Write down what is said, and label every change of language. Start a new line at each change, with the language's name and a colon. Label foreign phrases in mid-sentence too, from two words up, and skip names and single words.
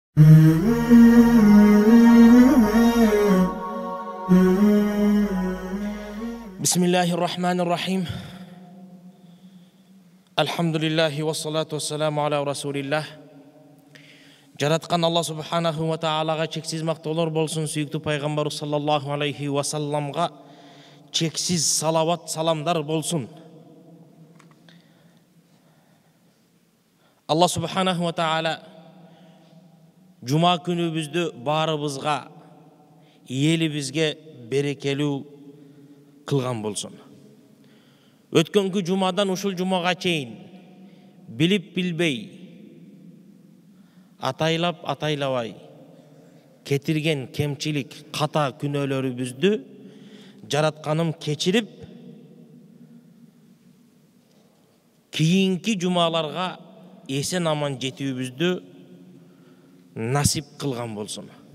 Arabic: بسم الله الرحمن الرحيم. الحمد لله والصلاة والسلام على رسول الله.
Kyrgyz: Жараткан Алла
Arabic: سبحانه وتعالى
Kyrgyz: чексиз мактоолор болсун, сүйүктүү пайгамбар
Arabic: صلى الله عليه وسلم
Kyrgyz: чексиз салават саламдар болсун.
Arabic: الله سبحانه وتعالى
Kyrgyz: жума күнүбүздү баарыбызга, элибизге берекелүү кылган болсун. Өткөнкү жумадан ушул жумага чейин билип билбей, атайлап атайлабай кетирген кемчилик, ката күнөөлөрүбүздү жаратканым кечирип, кийинки жумаларга эсен аман жетүүбүздү насип кылган болсун.